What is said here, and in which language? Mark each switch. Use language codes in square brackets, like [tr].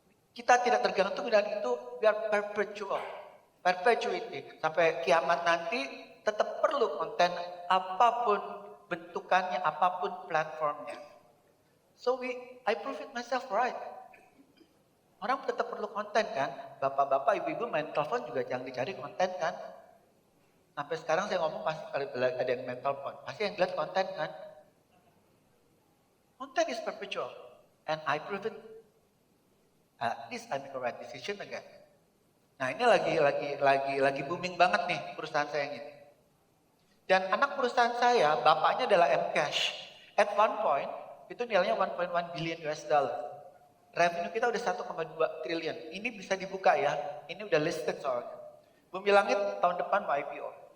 [id] Kita tidak tergantung dari itu, [en] we are perpetuity. [id] Sampai kiamat nanti tetap perlu konten apapun bentukannya, apapun platformnya. [en] So I prove it myself right. [id] Orang tetap perlu konten kan, bapak-bapak, ibu-ibu main telepon juga jangan dicari konten kan. Sampai sekarang saya ngomong pasti kalau ada yang main telepon, pasti yang lihat konten kan. [en] Konten is perpetual, and I prove it. At least I make a right decision again. [id] Nah ini lagi booming banget nih perusahaan saya yang ini. Dan anak perusahaan saya, bapaknya adalah Mcash. [en] At one point, [id] itu nilainya 1.1 [en] billion US dollar. [id] Revenue kita udah 1,2 triliun. Ini bisa dibuka ya, ini udah listed soalnya. Bumi Langit tahun depan mau IPO.